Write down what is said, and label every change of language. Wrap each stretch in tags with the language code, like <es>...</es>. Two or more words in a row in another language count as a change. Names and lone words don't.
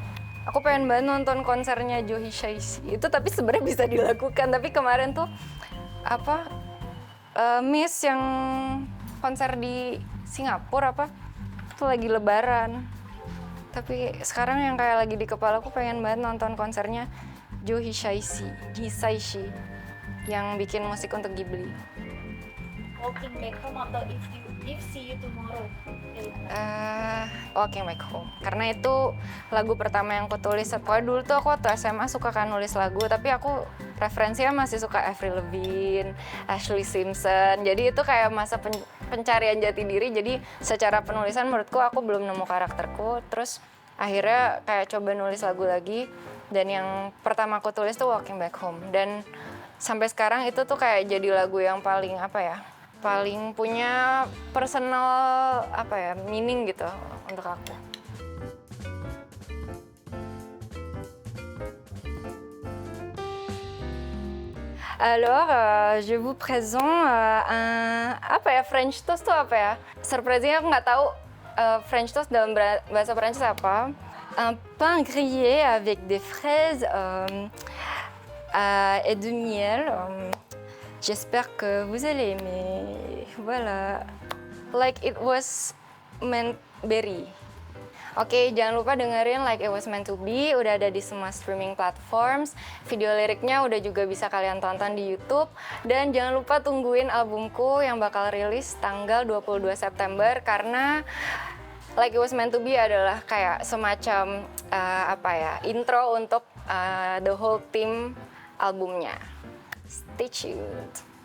<id>Aku pengen banget nonton konsernya Jo Hisaishi. Itu tapi sebenarnya bisa dilakukan, tapi kemarin tuh Miss yang konser di Singapura itu lagi lebaran. Tapi sekarang yang kayak lagi di kepala aku pengen banget nonton konsernya Jo Hisaishi yang bikin musik untuk Ghibli. Walking Back Home atau If See You Tomorrow? Kayak gimana? Walking Back Home, karena itu lagu pertama yang aku tulis. Pokoknya dulu tuh aku waktu SMA suka kan nulis lagu, tapi aku referensinya masih suka Avril Lavigne, Ashlee Simpson. Jadi itu kayak masa pencarian jati diri. Jadi secara penulisan menurutku aku belum nemu karakterku. Terus akhirnya kayak coba nulis lagu lagi, dan yang pertama aku tulis tuh Walking Back Home. Dan sampai sekarang itu tuh kayak jadi lagu yang paling paling punya</id> <en>personal meaning</en> <id>gitu untuk aku.</id> <fr>Alors, je vous présente un</fr> <en>French toast</en> <id>tuh apa ya? Surprisingnya aku nggak tahu</id> <en>French toast</en> <id>dalam bahasa Prancis apa.</id> <fr>Un pain grillé avec des fraises et de miel. J'espère que vous allez aimer. Voilà.</fr> <en>Like it was meant berry.</en> <id>Oke, jangan lupa dengerin Like It Was Meant To Be, udah ada di semua</id> <en>streaming platforms.</en> <id>Video liriknya udah juga bisa kalian tonton di YouTube. Dan jangan lupa tungguin albumku yang bakal rilis tanggal 22 September, karena Like It Was Meant To Be adalah kayak semacam intro untuk</id> <en>the whole team</en> <id>albumnya.</id> <en>Stay tuned.</en>